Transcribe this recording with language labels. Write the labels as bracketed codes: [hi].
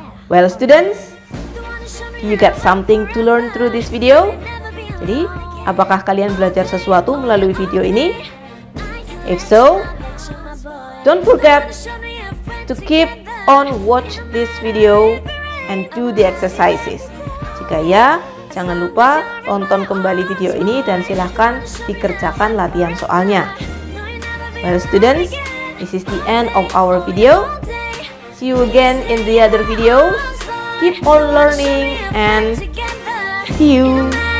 [en] Well, students, you got something to learn through this video? [id] Jadi, apakah kalian belajar sesuatu melalui video ini? [en] If so, don't forget to keep on watch this video and do the exercises. [id] Jika ya, jangan lupa tonton kembali video ini dan silahkan dikerjakan latihan soalnya. [en] Well, students, this is the end of our video. See you again in the other videos. Keep on learning and see you.